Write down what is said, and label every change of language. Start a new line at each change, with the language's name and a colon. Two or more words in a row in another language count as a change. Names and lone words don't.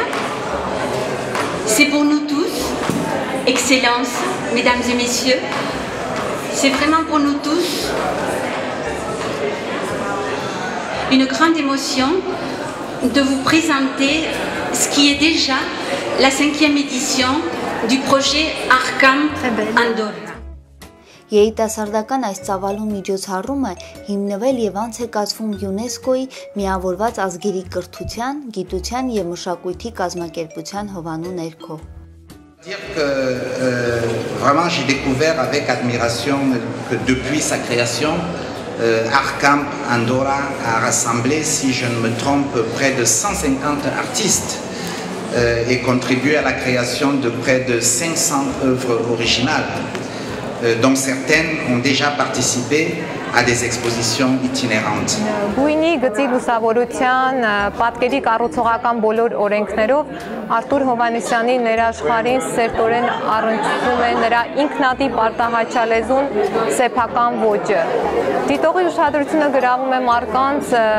French: C'est pour nous tous, Excellences, Mesdames et Messieurs, c'est vraiment pour nous tous une grande émotion de vous présenter ce qui est déjà la 5e édition du projet ARCAM Andorra.
Armenian: Երիտասարդական այս ծավալուն միջոցառումը հիմնվել եւ անց է կացվում ՅՈՒՆԵՍԿՕ-ի միավորված ազգերի կրթության, գիտության եւ մշակույթի կազմակերպության հովանու ներքո։
French: Dire que vraiment j'ai découvert avec admiration que depuis sa création, ARCAM Andorra a rassemblé, si je ne me trompe, près de 150 artistes et contribué à la création de près de 500 œuvres originales, dont certaines ont déjà participé à des expositions itinérantes.
Armenian: Գույնի գծի լուսավորության պատկերի կառուցողական բոլոր օրենքներով Արտուր Հովհաննիսյանի ներաշխարհին սերտորեն առնչվում է նրա ինքնատիպ արտահայտչալեզուն սեփական ոճը։ Դիտողի ուշադրությունը գրավում է մարդկանց